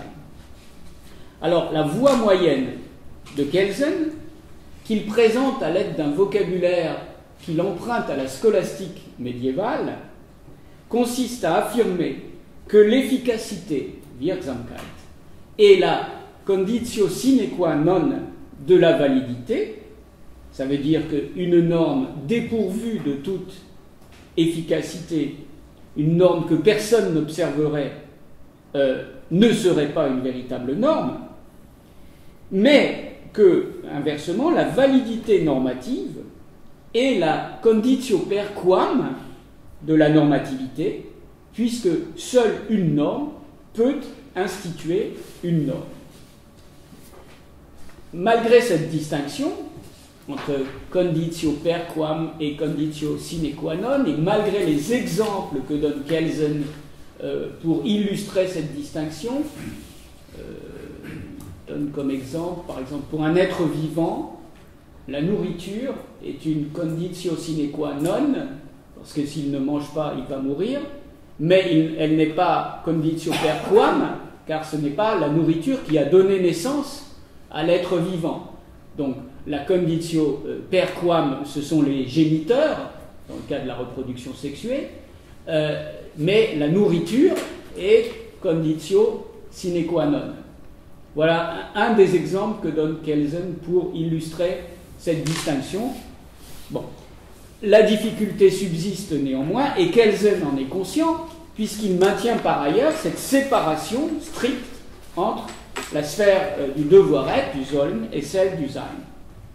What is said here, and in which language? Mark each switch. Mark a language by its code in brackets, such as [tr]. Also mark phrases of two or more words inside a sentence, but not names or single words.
[fr] Alors, la voie moyenne de Kelsen, qu'il présente à l'aide d'un vocabulaire qu'il emprunte à la scolastique médiévale, consiste à affirmer que l'efficacité, Wirksamkeit, est la [la] conditio sine qua non [fr] de la validité. Ça veut dire qu'une norme dépourvue de toute efficacité, une norme que personne n'observerait, ne serait pas une véritable norme, mais que, inversement, la validité normative est la [la] conditio per quam [fr] de la normativité, puisque seule une norme peut instituer une norme. Malgré cette distinction entre [la] conditio per quam [fr] et [la] conditio sine qua non, [fr] et malgré les exemples que donne Kelsen pour illustrer cette distinction, donne comme exemple, par exemple, pour un être vivant, la nourriture est une [la] conditio sine qua non, [fr] parce que s'il ne mange pas, il va mourir, mais elle n'est pas [la] conditio per quam, [fr] car ce n'est pas la nourriture qui a donné naissance à l'être vivant. Donc, la [la] conditio per quam, [fr] ce sont les géniteurs, dans le cas de la reproduction sexuée, mais la nourriture est [la] conditio sine qua non. [fr] Voilà un des exemples que donne Kelsen pour illustrer cette distinction. Bon, la difficulté subsiste néanmoins, et Kelsen en est conscient, puisqu'il maintient par ailleurs cette séparation stricte entre la sphère du devoir être, du Sollen, et celle du Sein.